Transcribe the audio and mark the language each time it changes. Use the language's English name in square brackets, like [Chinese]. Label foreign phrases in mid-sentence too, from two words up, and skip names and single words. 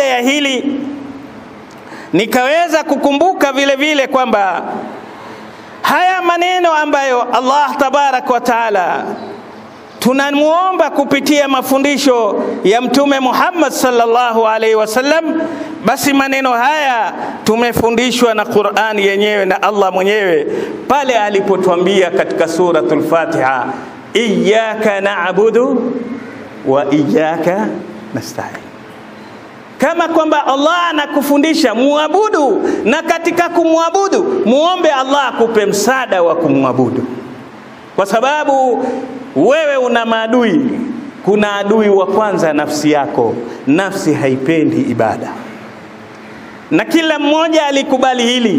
[Swahili] ya hili nikaweza kukumbuka vile vile kwamba haya maneno ambayo [Arabic] الله تبارك وتعالى [Swahili] tunamuomba kupitia mafundisho ya Mtume Muhammad [Arabic] صلى الله عليه وسلم, [Swahili] basi maneno haya tumefundishwa na Qur'ani yenyewe na Allah mwenyewe pale alipotuambia katika suratul Fatiha, [Arabic] إياك نعبد وإياك نستعين. [Swahili] Kama kwamba Allah anakufundisha muabudu, na katika kumwabudu muombe Allah akupe msaada wa kumwabudu, kwa sababu wewe una maadui. Kuna adui wa kwanza, nafsi yako. Nafsi haipendi ibada, na kila mmoja alikubali hili.